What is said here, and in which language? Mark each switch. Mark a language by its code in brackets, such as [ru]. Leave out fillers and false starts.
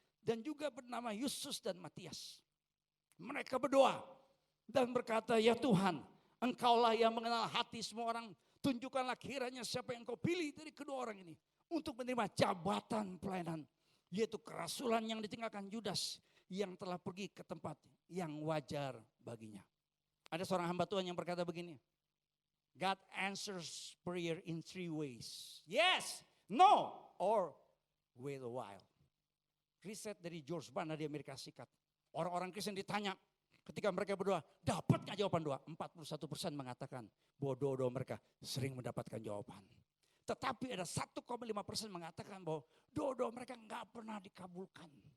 [id] Dan juga bernama Yusus dan Matias. Mereka berdoa dan berkata, ya Tuhan, Engkaulah yang mengenal hati semua orang. Tunjukkanlah kiranya siapa yang Kau pilih dari kedua orang ini. Untuk menerima jabatan pelayanan. Yaitu kerasulan yang ditinggalkan Yudas. Yang telah pergi ke tempat yang wajar baginya. Ada seorang hamba Tuhan yang berkata begini. [en] God answers prayer in 3 ways. Yes, no, or wait a while. [id] Riset dari George Barna di Amerika Serikat. Orang-orang Kristen ditanya ketika mereka berdoa, dapat gak jawaban doa? 41% mengatakan bahwa doa-doa mereka sering mendapatkan jawaban. Tetapi ada 1,5% mengatakan bahwa doa-doa mereka gak pernah dikabulkan.